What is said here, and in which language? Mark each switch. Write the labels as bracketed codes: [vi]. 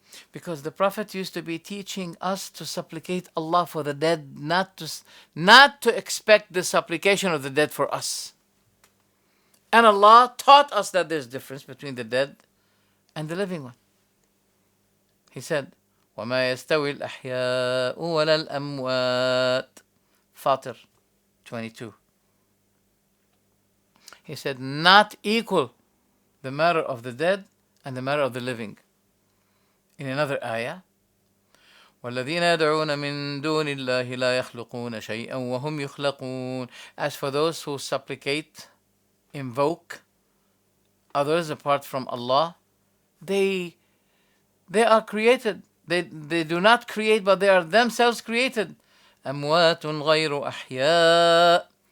[en] Because the Prophet used to be teaching us to supplicate Allah for the dead, not to expect the supplication of the dead for us. And Allah taught us that there's difference between the dead and the living one. He said, [ar] وَمَا يَسْتَوِي الْأَحْيَاءُ وَلَا الْأَمْوَاتِ. [en] Fatir 22. He said, not equal the matter of the dead and the matter of the living. In another ayah, [ar] وَالَّذِينَ يَدْعُونَ مِن دُونِ اللَّهِ لَا يَخْلُقُونَ شَيْئًا وَهُمْ يُخْلَقُونَ. [en] As for those who supplicate, invoke others apart from Allah, they are created. They do not create, but they are themselves created. [ar] أَمْوَاتٌ غَيْرُ أَحْيَاء.